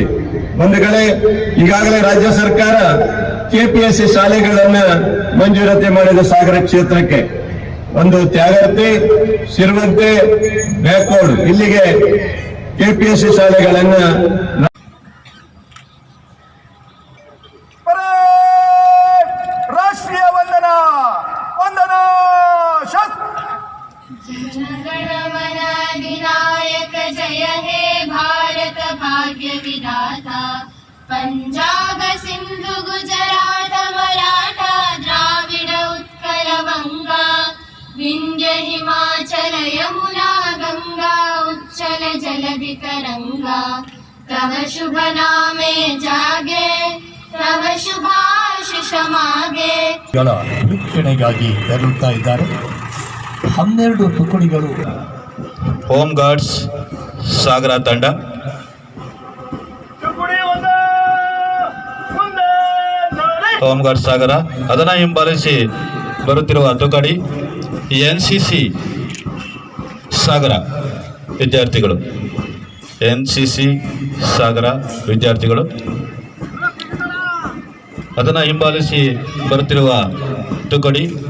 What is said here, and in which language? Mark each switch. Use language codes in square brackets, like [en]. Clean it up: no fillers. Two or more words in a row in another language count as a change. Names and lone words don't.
[kn] ಒಂದು ಕಡೆ ಈಗಾಗಲೇ ರಾಜ್ಯ ಸರ್ಕಾರ KPSC ಶಾಲೆಗಳನ್ನ ಮಂಜೂರಾತಿ ಮಾಡಿದ ಸಾಗರ ಕ್ಷೇತ್ರಕ್ಕೆ. ಒಂದು ತ್ಯಾಗರ್ತಿ, ಶಿರವಂತೆ, ಬ್ಯಾಕೋಡ್ ಇಲ್ಲಿಗೆ KPSC ಶಾಲೆಗಳನ್ನ ರಾಷ್ಟ್ರೀಯ ವಂದನಾ [bn] জনগণমন অধিনায়ক জয় হে ভারত ভাগ্য বিধাতা পঞ্জাব সিন্ধু গুজরাট মরাঠা দ্রাবিড় উৎকল বঙ্গ বিন্ধ্য হিমাচল যমুনা গঙ্গা উচ্ছল জলধি তরঙ্গ তব শুভ নামে জাগে তব শুভাশিস মাগে [kn] ವೀಕ್ಷಣೆಗಾಗಿ ತೆರಳುತ್ತಾ ಇದ್ದಾರೆ. 12 ತುಕಡಿಗಳು. ಹೋಮ್ ಗಾರ್ಡ್ಸ್ ಸಾಗರ ತಂಡ, ಹೋಮ್ ಗಾರ್ಡ್ಸ್ ಸಾಗರ, ಅದನ್ನು ಹಿಂಬಾಲಿಸಿ ಬರುತ್ತಿರುವ ತುಕಡಿ NCC ಸಾಗರ ವಿದ್ಯಾರ್ಥಿಗಳು, NCC ಸಾಗರ ವಿದ್ಯಾರ್ಥಿಗಳು, ಅದನ್ನು ಹಿಂಬಾಲಿಸಿ ಬರುತ್ತಿರುವ ತುಕಡಿ